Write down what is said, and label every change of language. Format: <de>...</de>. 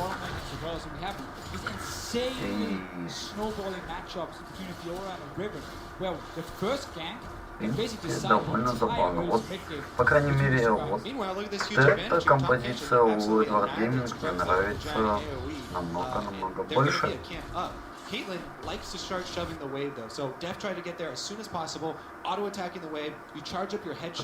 <en>So we have these insanely snowballing matchups between a Fiora and a Riven. Well, the first gank,</en> <ru>довольно забавно. Вот, по крайней мере, вот эта композиция у Edward Gaming мне нравится намного больше.</ru> <en>Caitlyn likes to start shoving the wave though, so Def tried to get there as soon as possible, auto-attacking the wave, you charge up your headshot.</en>